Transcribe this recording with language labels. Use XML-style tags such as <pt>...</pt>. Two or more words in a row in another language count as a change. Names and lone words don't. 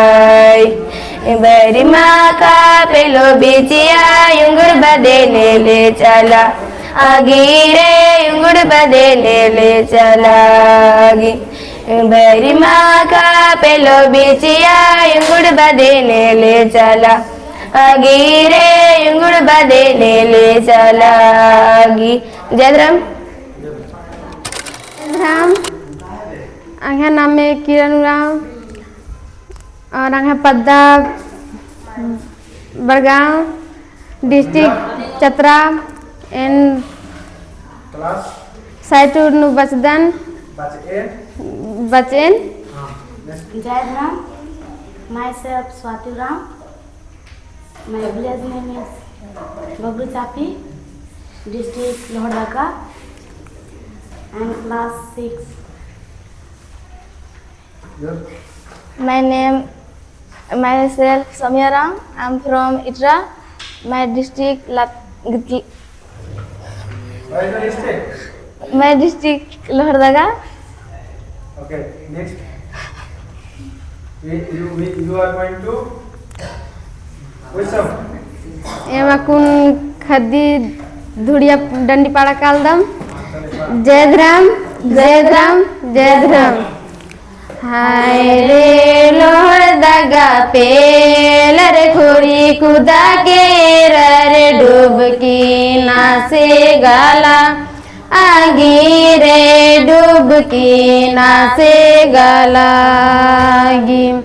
<kru>बरी माँ का पेलो बिचिया युंगुर बदे ले चला आगी रे युंगुर बदे ले चला आगी बरी माँ का पेलो बिचिया युंगुर बदे ले चला आगी रे युंगुर बदे ले चला आगी। जयराम राम आंगा नाम में किरण राम और आंगा पद्दा बड़गांव डिस्ट्रिक्ट चतरा एंड साइटूर नु बचदन बचेन।</kru> <en>Jayadram, myself Swati Ram. My village name is Babru Chapi, district Lohardaga, and class 6. Myself Samia Ram. I'm from Itra. My district My district Lohardaga. Okay, next. You are going to which song?</en> <kru>एमा कुन खदी धुड़िया डंडी पाड़ा कालदम जयद्राम जयद्राम जयद्राम। हाय रे लोहरदगा पेलर खोरी कुदा के रे डूबकी नासे गाला आगी रे डूबकी नासे गालागी।</kru>